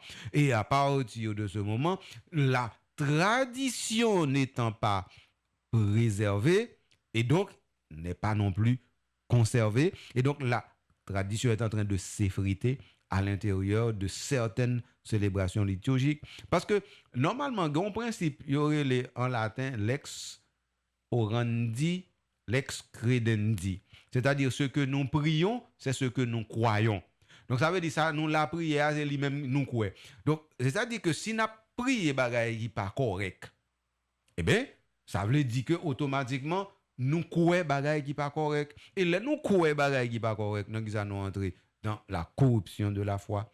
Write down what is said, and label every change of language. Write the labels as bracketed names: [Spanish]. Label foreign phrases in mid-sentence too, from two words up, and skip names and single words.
[French] Et à partir de ce moment, la tradition n'étant pas préservée et donc n'est pas non plus conservée. Et donc la tradition est en train de s'effriter à l'intérieur de certaines célébrations liturgiques. Parce que normalement, en principe, il y aurait en latin [Latin] lex orandi, lex credendi. [French] C'est-à-dire ce que nous prions, c'est ce que nous croyons. Donc ça veut dire ça, nous la prière, c'est lui-même nous croyons. Donc c'est-à-dire que si nous prions bagaille qui pas correct, eh bien, ça veut dire que automatiquement, nous croyons bagaille qui pas correct. Et là, nous croyons bagaille qui pas correct, nous allons entrer dans la corruption de la foi.